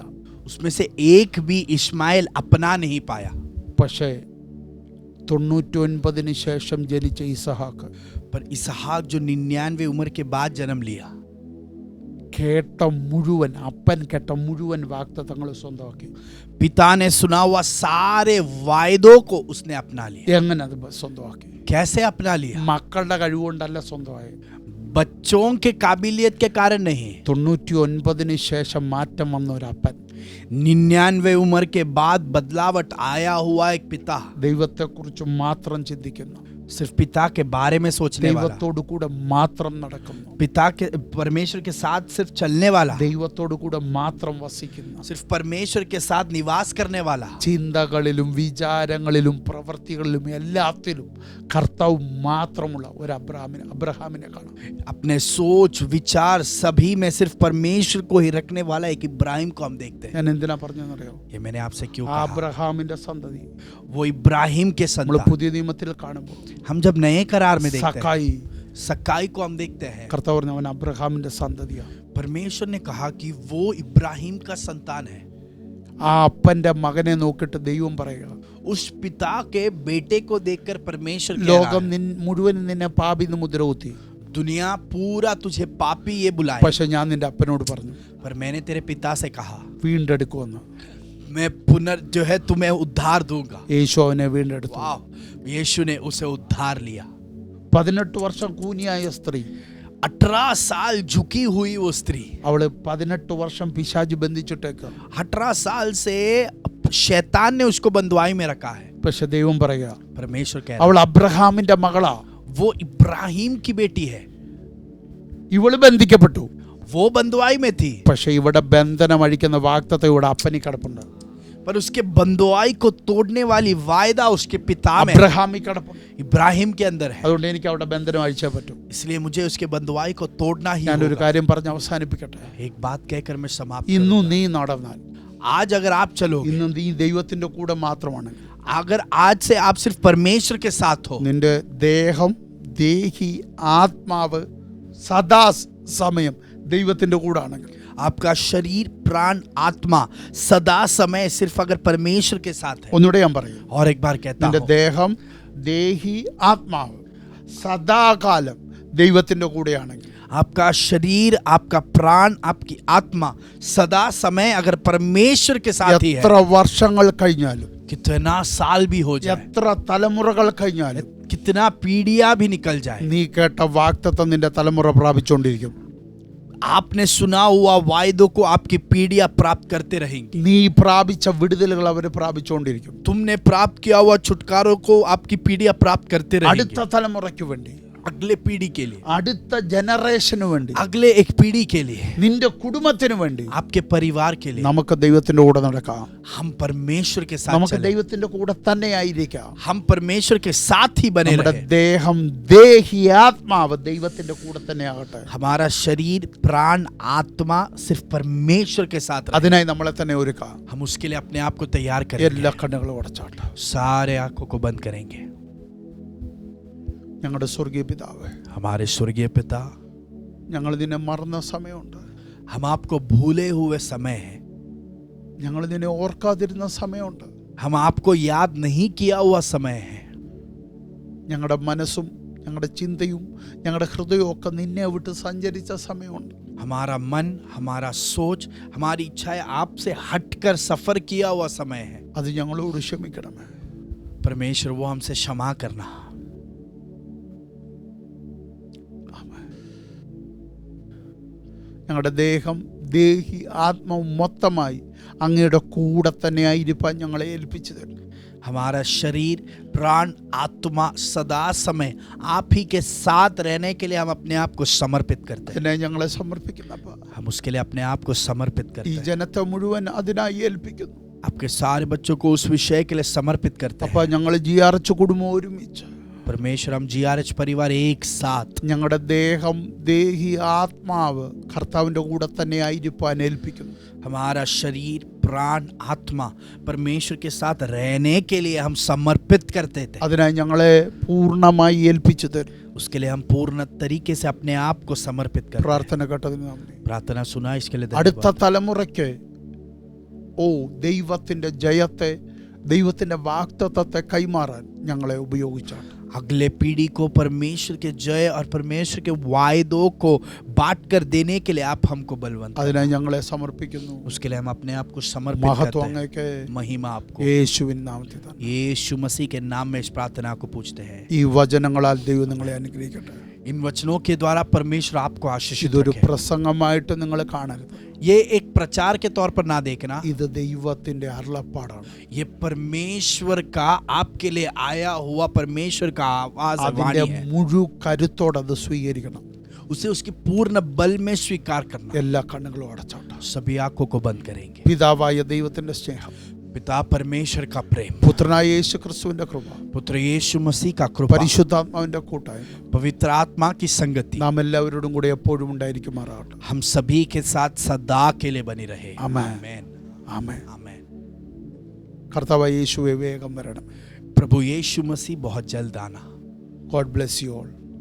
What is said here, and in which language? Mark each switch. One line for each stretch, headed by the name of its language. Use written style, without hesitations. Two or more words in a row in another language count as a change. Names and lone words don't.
Hindi: उसमें से एक भी इश्माइल अपना नहीं पाया.
Malayalam: പക്ഷേ 99 ശേഷം ജനിച്ച ഇസഹാക്ക്
Hindi: पर इसहाक जो 99 उम्र के बाद जन्म लिया
Malayalam: കേട്ട മുഴുവൻ അപ്പൻ കേട്ട മുഴുവൻ വാഗ്ദത്തങ്ങൾ സ്വന്തമാക്കി.
Hindi: पिता ने सुना हुआ सारे वायदों को उसने अपना लिया.
Malayalam: എങ്ങനെ അത് സ്വന്തമാക്കി?
Hindi: कैसे अपना लिया?
Malayalam: മക്കളുടെ കഴിവുകൊണ്ടല്ല സ്വന്തമായി.
Hindi: बच्चों के काबिलियत के कारण नहीं.
Malayalam: 99 ശേഷം മാറ്റം വന്ന ഒരു അപ്പൻ
Hindi: 99 उम्र के बाद बदलावट आया हुआ एक पिता
Malayalam: ദൈവത്തെക്കുറിച്ച് മാത്രം ചിന്തിക്കുന്നു.
Hindi: सिर्फ पिता के बारे में सोचने वाला,
Malayalam: ദൈവത്തോടു കൂടെ മാത്രം നടക്കുന്നു.
Hindi: पिता के परमेश्वर के साथ सिर्फ चलने वाला,
Malayalam: ദൈവത്തോടു കൂടെ മാത്രം വസിക്കുന്നു.
Hindi: सिर्फ परमेश्वर के साथ निवास करने वाला,
Malayalam: ചിന്തകളിലും വിചാരങ്ങളിലും പ്രവൃത്തികളിലും എല്ലാത്തിലും കർത്താവ് മാത്രമുള്ള ഒരു അബ്രഹാമിനെ കാണാം.
Hindi: अपने सोच विचार सभी में सिर्फ परमेश्वर को ही रखने वाला एक इब्राहिम को हम देखते हैं.
Malayalam: ഞാൻ എന്തിനാ പറഞ്ഞെന്നറിയോ?
Hindi: ये मैंने आपसे क्यों
Malayalam: ആ
Hindi: कहा?
Malayalam: അബ്രഹാമിന്റെ സന്തതി
Hindi: वो इब्राहिम के
Malayalam: നമ്മൾ
Hindi: संतान
Malayalam: പുതിയ നിയമത്തിൽ കാണുമ്പോൾ
Hindi: हम जब नए करार में देखते हैं,
Malayalam: സക്കായി
Hindi: सकाई को हम देखते हैं.
Malayalam: കർത്താവ് പറഞ്ഞു അവൻ അബ്രഹാമിന്റെ സന്തതിയാണ്.
Hindi: परमेश्वर ने कहा कि वो इब्राहिम का संतान है.
Malayalam: ആ അപ്പന്റെ മകനെ നോക്കിയിട്ട് ദൈവം പറയുക,
Hindi: उस पिता के बेटे को देखकर परमेश्वर कह
Malayalam: ലോകം
Hindi: रहा है,
Malayalam: മുഴുവൻ നിന്നെ പാപി എന്ന് മുദ്ര കുത്തി.
Hindi: दुनिया पूरा तुझे पापी ये बुलाए,
Malayalam: പക്ഷെ ഞാൻ നിന്റെ അപ്പനോട് പറഞ്ഞു
Hindi: पर मैंने तेरे पिता से कहा
Malayalam: വീണ്ടെടുക്കുമെന്ന്.
Hindi: मैं जो है तुम्हें उद्धार दूंगा.
Malayalam: യേശു അവനെ വീണ്ടെടുത്തു.
Hindi: वाह, यीशु ने उसे उद्धार लिया.
Malayalam: 18 വർഷം കൂനിയായ സ്ത്രീ,
Hindi: 18 साल झुकी हुई वो स्त्री,
Malayalam: അവള് 18 വർഷം പിശാച് ബന്ധിച്ചിട്ടേക്ക.
Hindi: 18 साल से शैतान ने उसको बंधुआई में रखा है.
Malayalam: പക്ഷെ ദൈവം പറയുക
Hindi: परमेश्वर कह रहा
Malayalam: അവൾ അബ്രഹാമിന്റെ മകളാ.
Hindi: है, वो इब्राहिम की बेटी है.
Malayalam: ഇവള് ബന്ധിക്കപ്പെട്ടു.
Hindi: वो बंधुआई में थी,
Malayalam: പക്ഷെ ഇവിടെ ബന്ധനം അഴിക്കുന്ന വാഗ്ദത്തം ഇവിടെ അപ്പനി കിടപ്പുണ്ട്.
Hindi: पर उसके बंधुआई को तोड़ने वाली वायदा उसके पिता में,
Malayalam: അബ്രഹാമി കിടപ്പുണ്ട്.
Hindi: इब्राहिम के अंदर है.
Malayalam: അതുകൊണ്ട് എനിക്ക് അവിടെ ബന്ധനം അഴിച്ചേ പറ്റൂ.
Hindi: इसलिए मुझे उसके बंधुआई को तोड़ना ही
Malayalam: ഞാനൊരു
Hindi: होगा.
Malayalam: കാര്യം പറഞ്ഞ് അവസാനിപ്പിക്കട്ടെ.
Hindi: एक बात कहकर मैं समाप्त
Malayalam: ഇന്നും
Hindi: करूंगा.
Malayalam: നീ നടന്നാൽ,
Hindi: आज अगर आप चलोगे,
Malayalam: ഇന്ന് നീ ദൈവത്തിന്റെ കൂടെ മാത്രമാണ്,
Hindi: अगर आज से आप सिर्फ परमेश्वर के साथ हो,
Malayalam: നിന്റെ ദേഹം ദേഹി ആത്മാവ് സദാ സമയം ദൈവത്തിന്റെ കൂടെ ആണെങ്കിൽ,
Hindi: आपका शरीर प्राण आत्मा सदा समय सिर्फ अगर परमेश्वर के साथ है.
Malayalam: ഒന്നുകൂടെ ഞാൻ പറയും,
Hindi: और एक बार कहता
Malayalam: നിന്റെ
Hindi: हूं,
Malayalam: ദേഹം ദേഹി ആത്മാവ് സദാകാലം ദൈവത്തിന്റെ കൂടെയാണെങ്കിൽ,
Hindi: आपका शरीर आपका प्राण आपकी आत्मा सदा समय अगर परमेश्वर के साथ ही
Malayalam: എത്ര
Hindi: है,
Malayalam: വർഷങ്ങൾ കഴിഞ്ഞാലും,
Hindi: कितना साल भी हो जाए,
Malayalam: എത്ര തലമുറകൾ കഴിഞ്ഞാലും,
Hindi: कितना पीढ़ियां भी निकल जाए,
Malayalam: നീ കേട്ട വാഗ്ദത്തം നിന്റെ തലമുറ പ്രാപിച്ചുകൊണ്ടിരിക്കും.
Hindi: आपने सुना हुआ वायदों को आपकी पीढ़ियां प्राप्त करते रहेंगी.
Malayalam: നീ പ്രാപിച്ച വിടുതലുകൾ അവർ പ്രാപിച്ചുകൊണ്ടിരിക്കും.
Hindi: तुमने प्राप्त किया हुआ छुटकारों को आपकी पीढ़ियां प्राप्त करते रहेंगी.
Malayalam: അടുത്ത തലമുറയ്ക്ക് വേണ്ടി,
Hindi: अगले पीढ़ी के लिए,
Malayalam: അടുത്ത ജനറേഷന് വേണ്ടി,
Hindi: अगले एक पीढ़ी के लिए,
Malayalam: നിന്റെ കുടുംബത്തിന് വേണ്ടി
Hindi: आपके परिवार के लिए
Malayalam: നമുക്ക് ദൈവത്തിന്റെ കൂടെ നടക്കാം.
Hindi: हम परमेश्वर के साथ
Malayalam: നമുക്ക്
Hindi: चलें.
Malayalam: ദൈവത്തിന്റെ കൂടെ തന്നെ ആയിരിക്കാം.
Hindi: हम परमेश्वर के साथ ही बने
Malayalam: നമ്മുടെ
Hindi: रहे.
Malayalam: ദേഹം ദേഹി ആത്മാവ് ദൈവത്തിന്റെ കൂടെ തന്നെ ആകട്ടെ.
Hindi: हमारा शरीर प्राण आत्मा सिर्फ परमेश्वर के साथ रहे.
Malayalam: അതിനായി നമ്മളെ തന്നെ ഒരുക്കാം.
Hindi: हम उसके लिए अपने आप को तैयार करेंगे.
Malayalam: എല്ലാ കണ്ണുകളും അടച്ചാട്ടെ.
Hindi: सारे आंखों को बंद करेंगे.
Malayalam: ഞങ്ങളുടെ സ്വർഗീയ പിതാവേ,
Hindi: हमारे स्वर्गीय पिता,
Malayalam: ഞങ്ങൾ നിന്നെ മറന്ന സമയമുണ്ട്.
Hindi: हम आपको भूले हुए समय है,
Malayalam: ഞങ്ങൾ നിന്നെ ഓർക്കാതിരുന്ന സമയമുണ്ട്.
Hindi: हम आपको याद नहीं किया हुआ समय है.
Malayalam: ഞങ്ങളുടെ മനസ്സും ഞങ്ങളുടെ ചിന്തയും ഞങ്ങളുടെ ഹൃദയവും ഒക്കെ നിന്നെ വിട്ട് സഞ്ചരിച്ച സമയമുണ്ട്.
Hindi: हमारा मन, हमारा सोच, हमारी इच्छाएं आपसे हटकर सफर किया हुआ समय है.
Malayalam: അത് ഞങ്ങളോട് ക്ഷമിക്കണമേ.
Hindi: परमेश्वर वो हमसे क्षमा करना.
Malayalam: ഞങ്ങളുടെ ദേഹം, ദേഹി, ആത്മാവും മൊത്തമായി അങ്ങയുടെ കൂടെ തന്നെ ആയിരിക്കാൻ ഞങ്ങളെ ഏൽപ്പിച്ചു തരും.
Hindi: हमारा शरीर, प्राण, आत्मा सदा समय आप ही के साथ रहने के लिए हम अपने आप को समर्पित करते हैं.
Malayalam: എന്നെ ഞങ്ങളെ സമർപ്പിക്കുന്നപ്പ
Hindi: हम उसके लिए अपने आप को समर्पित
Malayalam: ഈ
Hindi: करते हैं.
Malayalam: ജനത്തെ മുഴുവൻ അതിനായി ഏൽപ്പിക്കുന്നു.
Hindi: आपके सारे बच्चों को उस विषय के लिए समर्पित करते
Malayalam: അപ്പൊ
Hindi: हैं.
Malayalam: ഞങ്ങൾ ജിയാർച്ച് കുടുംബം ഒരുമിച്ച്
Hindi: परमेश्वर, हम GRH परिवार एक साथ
Malayalam: ഞങ്ങളുടെ ദേഹം, ദേഹി, ആത്മാവ് കർത്താവിൻ്റെ കൂടെ തന്നെ ആയിരിക്കാൻ ഏൽപ്പിക്കുന്നു.
Hindi: हमारा शरीर, प्राण, आत्मा परमेश्वर के साथ रहने के लिए हम समर्पित करते थे.
Malayalam: അതിനായി ഞങ്ങളെ പൂർണ്ണമായി ഏൽപ്പിച്ചു തരും.
Hindi: उसके लिए हम पूर्ण तरीके से अपने आप को समर्पित करते हैं.
Malayalam: പ്രാർത്ഥന കേട്ടതിന് നന്ദി.
Hindi: प्रार्थना सुना इसके लिए
Malayalam: അടുത്ത
Hindi: धन्यवाद.
Malayalam: തലമുറയ്ക്ക് ദൈവത്തിൻ്റെ ജയത്തെ, ദൈവത്തിൻ്റെ വാഗ്ദത്തത്തെ കൈമാറാൻ ഞങ്ങളെ ഉപയോഗിച്ചാണ്.
Hindi: अगले पीढ़ी को परमेश्वर के जय और परमेश्वर के वायदों को बांट कर देने के लिए आप हमको बलवंत.
Malayalam: അതിനായി ഞങ്ങളെ സമർപ്പിക്കുന്നു.
Hindi: उसके लिए हम अपने आप को समर्पित
Malayalam: മഹത്വം
Hindi: करते हैं.
Malayalam: അങ്ങേക്ക്
Hindi: महिमा आपको
Malayalam: യേശുവിൻ നാമത്തിൽ തന്നെ.
Hindi: यीशु मसीह के नाम में इस प्रार्थना को पूछते हैं.
Malayalam: ഈ വചനങ്ങളാൽ ദൈവം നിങ്ങളെ അനുഗ്രഹിക്കട്ടെ.
Hindi: इन वचनों के द्वारा परमेश्वर आपको आशीषित
Malayalam: ഇതൊരു
Hindi: रखे.
Malayalam: പ്രസംഗമായിട്ട് നിങ്ങൾ കാണരുത്.
Hindi: ये एक प्रचार के तौर पर ना देखना,
Malayalam: ഇത് ദൈവത്തിന്റെ അരുളപ്പാടാണ്.
Hindi: ये परमेश्वर का आपके लिए आया हुआ परमेश्वर का आवाज
Malayalam: അതിന്റെ
Hindi: वाणी है.
Malayalam: മുഴു കരുത്തോടെ അത് സ്വീകരിക്കണം.
Hindi: उसे उसकी पूर्ण बल में स्वीकार करना.
Malayalam: എല്ലാ കണ്ണുകളും അടച്ചോട്ടെ.
Hindi: सभी आंखों को बंद करेंगे.
Malayalam: പിതാവായ ദൈവത്തിന്റെ സ്നേഹം,
Hindi: पिता परमेश्वर का प्रेम,
Malayalam: പുത്രനായ യേശു ക്രിസ്തുവിന്റെ കൃപ,
Hindi: पुत्र यीशु मसीह का कृपा,
Malayalam: പരിശുദ്ധാത്മാവിന്റെ കൂട്ടായ്മ
Hindi: पवित्र आत्मा की संगति
Malayalam: നാം എല്ലാവരോടും കൂടെ എപ്പോഴും ഉണ്ടായിരിക്കുമാറാകട്ടെ.
Hindi: हम सभी के साथ सदा के लिए बनी रहे. आमेन. आमेन.
Malayalam: ആമേൻ.
Hindi: आमेन.
Malayalam: കർത്താവായ യേശുവേ വേഗം വരണം.
Hindi: प्रभु यीशु मसीह बहुत जल्द आना.
English: God bless you all.